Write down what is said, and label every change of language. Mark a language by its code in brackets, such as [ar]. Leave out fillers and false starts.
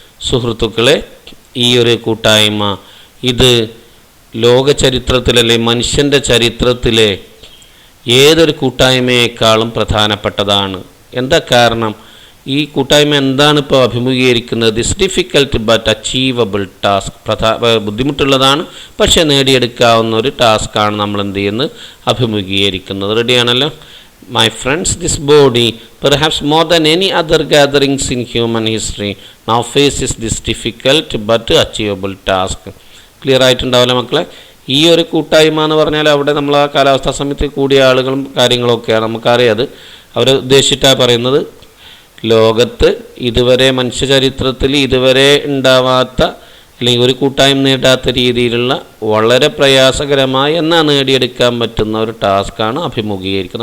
[ml] സുഹൃത്തുക്കളെ, ഈ ഒരു കൂട്ടായ്മ ഇത് ലോക ചരിത്രത്തിലല്ലേ, മനുഷ്യൻ്റെ ചരിത്രത്തിലെ ഏതൊരു കൂട്ടായ്മയേക്കാളും പ്രധാനപ്പെട്ടതാണ്. എന്താ കാരണം? ഈ കൂട്ടായ്മ എന്താണ് ഇപ്പോൾ അഭിമുഖീകരിക്കുന്നത്? [en] This difficult but achievable task. [ml] ബുദ്ധിമുട്ടുള്ളതാണ് പക്ഷേ നേടിയെടുക്കാവുന്ന ഒരു ടാസ്ക്കാണ് നമ്മൾ എന്ത് ചെയ്യുന്നത്? അഭിമുഖീകരിക്കുന്നത്. റെഡിയാണല്ലോ? [en] My friends, this body, perhaps more than any other gatherings in human history, now faces this difficult but achievable task. [ml] Clear ആയിട്ടുണ്ടാവില്ല മക്കളെ? ഈ ഒരു കൂട്ടായ്മ എന്ന് പറഞ്ഞാൽ അവിടെ നമ്മൾ ആ കാലാവസ്ഥാ സമിതി കൂടിയ ആളുകളും കാര്യങ്ങളൊക്കെയാണ്, നമുക്കറിയാം. അവർ ഉദ്ദേശിച്ചിട്ടാണ് പറയുന്നത്, ലോകത്ത് ഇതുവരെ മനുഷ്യചരിത്രത്തിൽ ഇതുവരെ ഉണ്ടാവാത്ത അല്ലെങ്കിൽ ഒരു കൂട്ടായ്മ നേടാത്ത രീതിയിലുള്ള വളരെ പ്രയാസകരമായി എന്നാൽ നേടിയെടുക്കാൻ പറ്റുന്ന ഒരു ടാസ്ക്കാണ് അഭിമുഖീകരിക്കുന്നത്.